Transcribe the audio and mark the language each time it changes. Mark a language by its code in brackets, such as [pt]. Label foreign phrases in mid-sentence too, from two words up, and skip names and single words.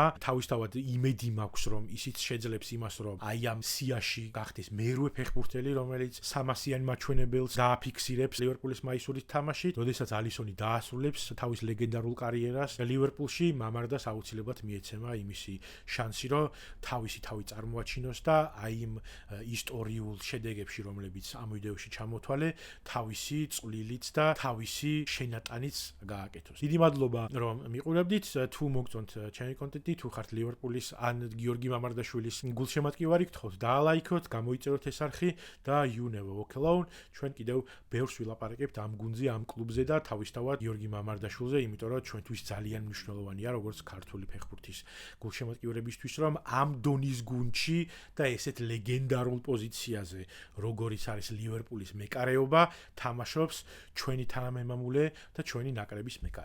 [ka] თავისთავად იმედი მაქვს, რომ ისიც შეძლებს იმას, რომ აი ამ სიაში გახდეს მერვე ფეხბურთელი, რომელიც 300-იან მაჩვენებელს დააფიქსირებს ლივერპულის მაისურით თამაშით, როდესაც ალისონი დაასრულებს თავის ლეგენდარულ კარიერას ლივერპულში, მამარდას აუცილებლად მიეცემა იმისი შანსი, რომ თავისი თავი წარმოაჩინოს და აი იმ ისტორიულ შედეგებში, რომლებიც ამ ვიდეოში ჩამოთვალე, თავისი წვლილით და თავისი შენატანიც გააკეთოს. დიდი მადლობა, რომ მიყურებდით. თუ მოგწონთ ჩემი კონტენტი, თუ ხართ ლივერპულის ან გიორგი მამარდაშვილის გულშემატკივარი, გთხოვთ დაალაიქოთ, გამოიწეროთ ეს არხი და [en] you never walk alone. [ka] ჩვენ კიდევ ბევრს ვილაპარაკებთ ამ გუნდზე, ამ კლუბზე და თავისთავად გიორგი მამარდაშვილზე, იმიტომ რომ ჩვენთვის ძალიან მნიშვნელოვანია, როგორც ქართული ფეხბურთის გულშემატკივრებისთვის, რომ ამ დონის გუნდში და ესეთ ლეგენდარულ პოზიციაზე, როგორიც არის ლივერპულის მეკარეობა, თამაშობს ჩვენი თანამემამულე და ჩვენი ნაკრების მეკარე.